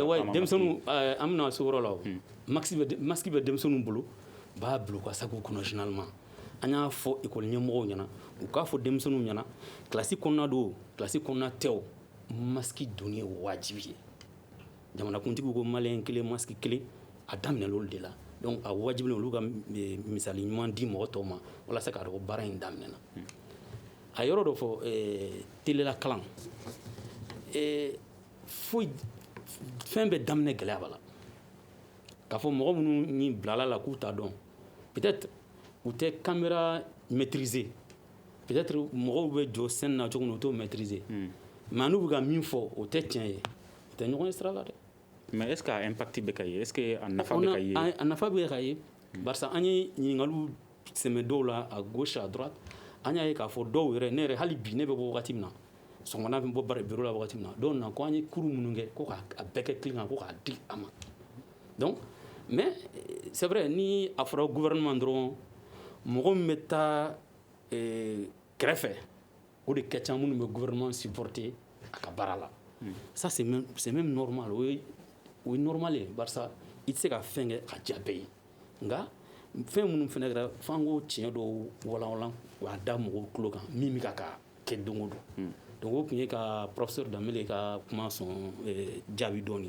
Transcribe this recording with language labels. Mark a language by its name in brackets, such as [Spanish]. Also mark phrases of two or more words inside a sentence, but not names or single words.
[Bambara] la denmisɛnninw an bɛna se o yɔrɔ la o masque bɛ denmisɛnninw bolo u b'a bila u ka sacow kɔnɔ généralement an y'a fɔ ekɔli ɲɛmɔgɔw ɲɛna u k'a fɔ denmisɛnninw ɲɛna kilasi kɔnɔna don kilasi kɔnɔna tɛ o masque donni ye wajibi ye jamanakuntigiw ko maliyɛn kelen masque kelen a daminɛ olu de la donc a wajibi olu ka misali ɲuman di mɔgɔ tɔw ma walasa k'a dɔn ko baara in daminɛna a yɔrɔ dɔ fɔ telela kalan foyi fɛn bɛɛ daminɛ gɛlɛya b'a la k'a fɔ mɔgɔ minnu ni bilala la k'u t'a dɔn peut-être u tɛ [French] caméra maîtriser [Bambara] peut-être mɔgɔw bɛ jɔ scène na cogo min u t'o maîtriser mais n'u bɛ ka min fɔ o tɛ tiɲɛ ye u tɛ ɲɔgɔn ye sira la dɛ. [French] Mais est-ce que impact [Bambara] bɛ ka ye [French] est-ce que [Bambara] a nafa bɛ ka ye a nafa bɛ ka ye barisa an ye ɲininkaliw sɛmɛ dɔw la [French] à gauche à droite [Bambara] an y'a ye k'a fɔ dɔw yɛrɛ ne yɛrɛ hali bi ne bɛ bɔ wagati min na sɔgɔmada bɛ bɔ bureau la wagati min na dɔw na ko an ye cours minnu kɛ ko k'a bɛɛ kɛ clé kan ko k'a di a ma [French] donc mais c'est vrai [Bambara] ni a fɔra gouvernement dɔrɔn mɔgɔ min bɛ taa kɛrɛfɛ o de ka ca minnu bɛ [French] gouvernement supporter [Bambara] a ka baara la [French] ça c'est même normal [Bambara] o ye normal ye barisa i tɛ se ka fɛn kɛ ka diya bɛɛ ye nka fɛn minnu fana kɛra f'an k'o tiɲɛ dɔw walawala k'a da mɔgɔw tulo kan min bɛ ka kɛ don o don donc o tun ye ka professeur Danbele ka kuma sɔn jaabi dɔɔni.